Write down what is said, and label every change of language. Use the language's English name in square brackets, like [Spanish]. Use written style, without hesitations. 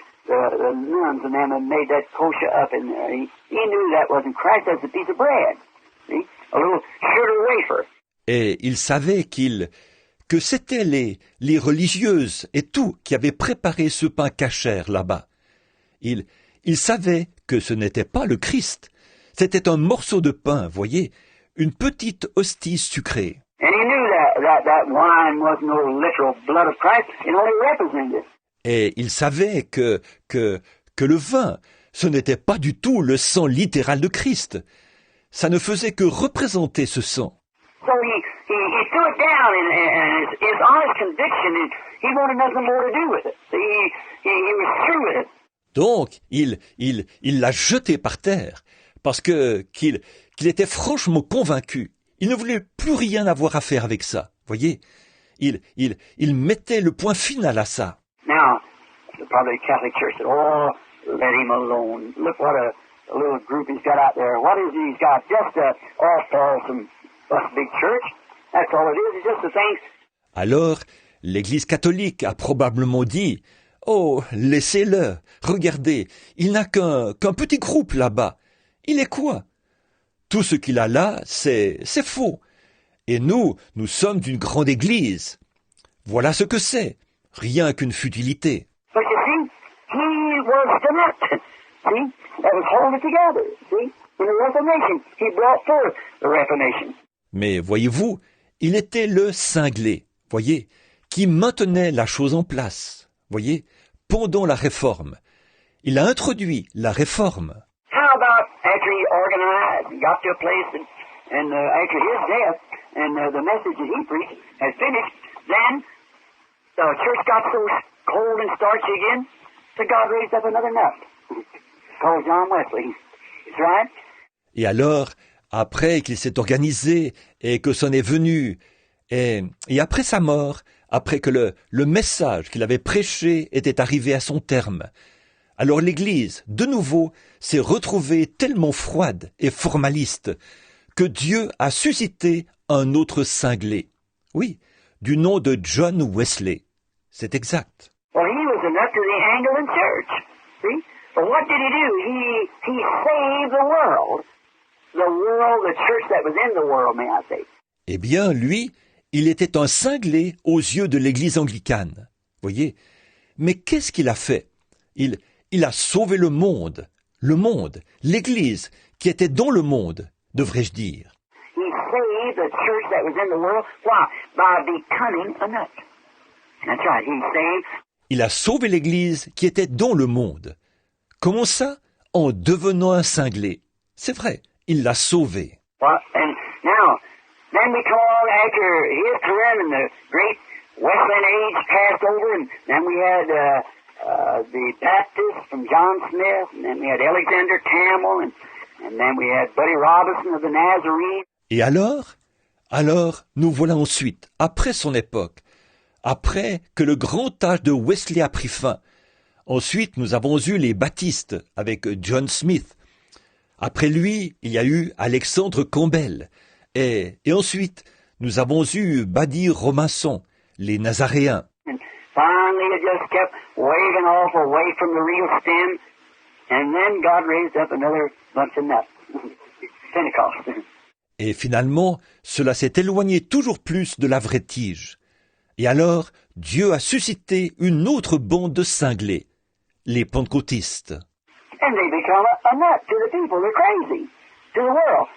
[English] The nuns and them had made that kosher up, and he knew that wasn't Christ. That's a piece of bread, see, a little sugar wafer. [French] Et il savait que c'étaient les religieuses et tout qui avaient préparé ce pain cachère là-bas. Il savait que ce n'était pas le Christ. C'était un morceau de pain, voyez, une petite hostie sucrée. [English] And he knew that wine wasn't no literal blood of Christ. It only represented it. [French] Et il savait que le vin, ce n'était pas du tout le sang littéral de Christ. Ça ne faisait que représenter ce sang. [English] So he threw it down, and his honest conviction, and he wanted nothing more to do with it. He was through with it. [French] Donc, il l'a jeté par terre, parce qu'il était franchement convaincu. Il ne voulait plus rien avoir à faire avec ça. Voyez, il mettait le point final à ça. [English] Now, probably the Catholic Church said, "Oh, let him alone. Look what a little group he's got out there. What is he? He's got just some big church. That's all it is. It's just a thing." [French] Alors, l'Église catholique a probablement dit, « Oh, laissez-le. Regardez, il n'a qu'un petit groupe là-bas. Il est quoi? Tout ce qu'il a là, c'est faux. Et nous sommes d'une grande Église. Voilà ce que c'est. Rien qu'une futilité. » [English] But you see, he was the nut. See, that was holding it together. See, in the Reformation, he brought forth the Reformation. [French] Mais voyez-vous, il était le cinglé, voyez, qui maintenait la chose en place, voyez, pendant la Réforme. Il a introduit la Réforme. [English] How about after he organized and got to a place and after his death and the message that he preached had finished, then the church got so cold and starchy again, so God raised up another nut called John Wesley. That's right. [French] Et alors, après qu'il s'est organisé et que c'en est venu, et après sa mort, après que le message qu'il avait prêché était arrivé à son terme, alors l'Église, de nouveau, s'est retrouvée tellement froide et formaliste que Dieu a suscité un autre cinglé. Oui, du nom de John Wesley. C'est exact. [English] Well, he was a nut to the Anglican Church. See? But what did he do? He saved the world. The church that was in the world, may I say. [French] Eh bien, lui, il était un cinglé aux yeux de l'Église anglicane. Voyez? Mais qu'est-ce qu'il a fait? Il a sauvé le monde, l'Église qui était dans le monde, devrais-je dire. [English] He saved the church that was in the world. Why? By becoming a nut. That's right. He saved. [French] Il a sauvé l'Église qui était dans le monde. Comment ça? En devenant un cinglé. C'est vrai, il l'a sauvé. [English] Well, and now, then we come along after his career and the great Wesleyan age passed over, and then we had the Baptists from John Smith, and then we had Alexander Campbell, and And then we had Buddy Robinson of the Nazarene. [French] Et alors, nous voilà ensuite, après son époque, après que le grand âge de Wesley a pris fin. Ensuite, nous avons eu les baptistes avec John Smith. Après lui, il y a eu Alexandre Campbell. Et ensuite, nous avons eu Buddy Robinson, les Nazaréens. [English] And finally it just kept waving off away from the real stem. And then God raised up another bunch of nuts. Pentecost. [French] Et finalement, cela s'est éloigné toujours plus de la vraie tige. Et alors, Dieu a suscité une autre bande de cinglés, les pentecôtistes. [English] And they become a nut to the people. They're crazy to the world.